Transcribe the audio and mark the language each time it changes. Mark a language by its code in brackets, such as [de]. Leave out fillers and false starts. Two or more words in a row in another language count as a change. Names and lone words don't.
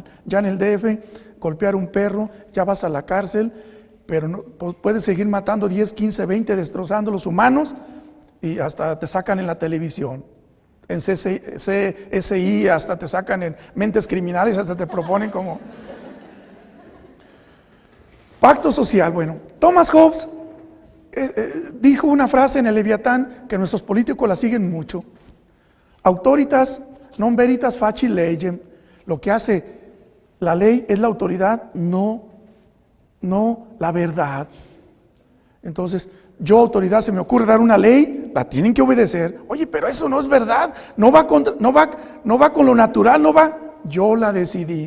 [es] Ya en el DF, golpear un perro, ya vas a la cárcel, pero no, puedes seguir matando 10, 15, 20, destrozando los humanos y hasta te sacan en la televisión. En CSI hasta te sacan en Mentes Criminales, hasta te proponen como... Pacto social. Bueno, Thomas Hobbes dijo una frase en el Leviatán que nuestros políticos la siguen mucho. [la] Autoritas non veritas facil legem. [es] Lo que hace la ley es la autoridad, no la verdad. Entonces, yo, autoridad, se me ocurre dar una ley, la tienen que obedecer. Oye, pero eso no es verdad, no va con lo natural, yo la decidí.